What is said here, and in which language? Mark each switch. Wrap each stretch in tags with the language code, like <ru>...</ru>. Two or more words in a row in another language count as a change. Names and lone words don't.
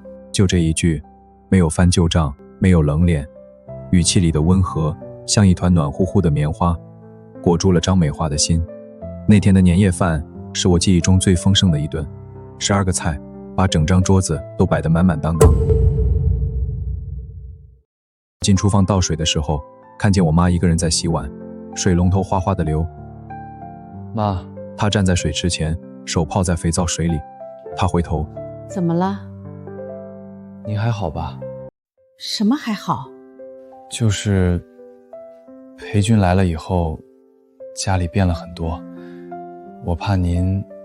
<zh>就這一句，沒有翻舊賬，沒有冷臉，語氣裡的溫和像一團暖乎乎的棉花，裹住了張美華的心。那天的年夜飯是我記憶中最豐盛的一頓，12個菜把整張桌子都擺得滿滿當當。進廚房倒水的時候， 看見我媽一個人在洗碗，水龍頭嘩嘩的流。媽，她站在水池前，手泡在肥皂水裡。她回頭，怎麼了？您還好吧？什麼還好？就是裴军來了以後，家裡變了很多，我怕您……</zh>